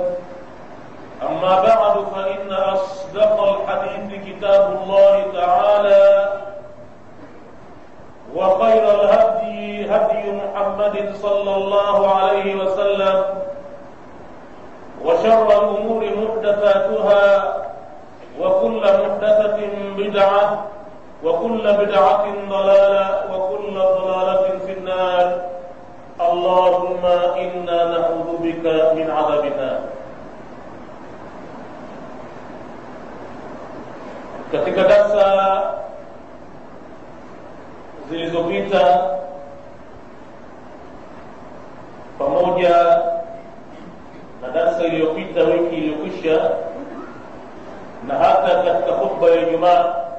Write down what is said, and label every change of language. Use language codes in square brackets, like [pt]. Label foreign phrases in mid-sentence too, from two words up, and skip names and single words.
[ar] أما بعد فإن أصدق الحديث كتاب الله تعالى وخير الهدي هدي محمد صلى الله عليه وسلم وشر الأمور محدثاتها وكل محدثة بدعة وكل بدعة ضلالة وكل ضلالة في النار. اللهم إنا نعوذ بك من عذاب النار. [sw] Katika darsa zilizopita pamoja na darsa iliyopita wiki iliyokwisha na hata katika khutba ya Ijumaa